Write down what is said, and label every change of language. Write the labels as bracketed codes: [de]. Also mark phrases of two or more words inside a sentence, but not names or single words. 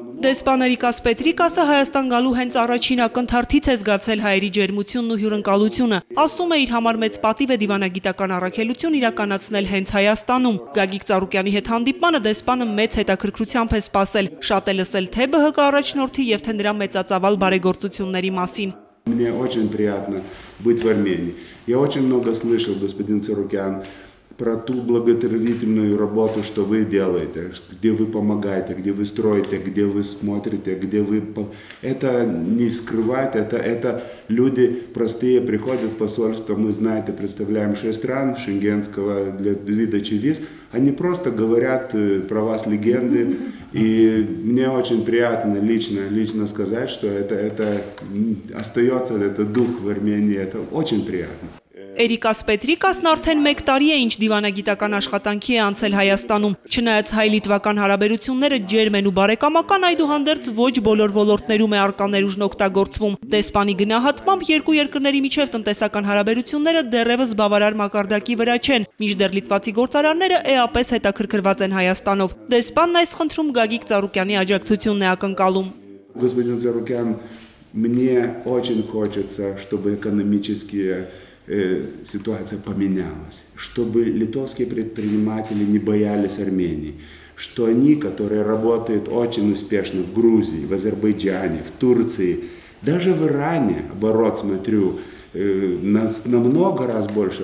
[hy] Դեսպան Էրիկաս Պետրիկասը Հայաստան գալու հենց առաջին ակնթարթից է զգացել հայերի ջերմությունն ու հյուրընկալությունը։ Ասում է իր համար մեծ պատիվ է դիվանագիտական առաքելություն իրականացնել հենց Հայաստանում։ Գագիկ Ծառուկյանի հետ հանդիպմանը դեսպանը մեծ հետաքրքրությամբ է սպասել, շատ է լսել թե ԲՀԿ առաջնորդի եւ թե նրա մեծածավալ բարեգործությունների մասին։ [ru] Мне очень приятно быть в Армении. Я очень много слышал, господин Царукян, про ту благотворительную работу, что вы делаете, где вы помогаете, где вы строите, где вы смотрите, где вы... Это не скрывать, это люди простые приходят в посольство, мы, знаете, представляем 6 стран шенгенского для выдачи виз, они просто говорят про вас легенды, и мне очень приятно лично сказать, что это остается, этот дух в Армении, это очень приятно. [hy] Էրիկաս Պետրիկասն արդեն 1 տարի է ինչ դիվանագիտական աշխատանքի է անցել Հայաստանում։ Չնայած հայ-լիտվական հարաբերությունները ջերմ են ու բարեկամական, այդուհանդերձ ոչ բոլոր ոլորտներում է առկա ներուժն օգտագործվում։ Դեսպանի գնահատմամբ երկու երկրների միջև տնտեսական հարաբերությունները դեռևս բավարար մակարդակի վրա չեն, մինչդեռ լիտվացի գործարանները էապես հետաքրքրված են Հայաստանով։ Դեսպանն այս խնդրում Գագիկ Ծառուկյանի աջակցությունն է ակնկալում։ [ru] Господин Царукян, мне очень хочется, чтобы экономические ситуация поменялась, чтобы литовские предприниматели не боялись Армении, что они, которые работают очень успешно в Грузии, в Азербайджане, в Турции, даже в Иране, оборот смотрю, намного раз больше.